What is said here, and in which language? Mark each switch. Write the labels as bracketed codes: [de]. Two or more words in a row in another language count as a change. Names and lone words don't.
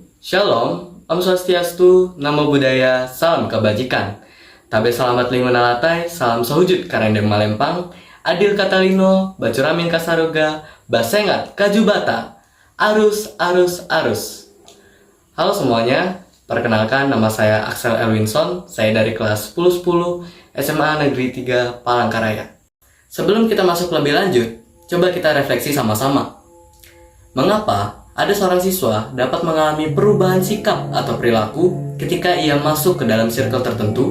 [id] Shalom, Om Swastiastu, Namo Buddhaya, Salam Kebajikan. [nij] Tabe selamat lingkungan alatai, salam sahujud karendeng malempang, adil katalino, bacuramin kasaroga, basengat kajubata, arus. [id] Halo semuanya, perkenalkan nama saya Axel Elwinson, saya dari kelas 1010 SMA Negeri 3 Palangkaraya. Sebelum kita masuk lebih lanjut, coba kita refleksi sama-sama. Mengapa ada seorang siswa dapat mengalami perubahan sikap atau perilaku ketika ia masuk ke dalam circle tertentu?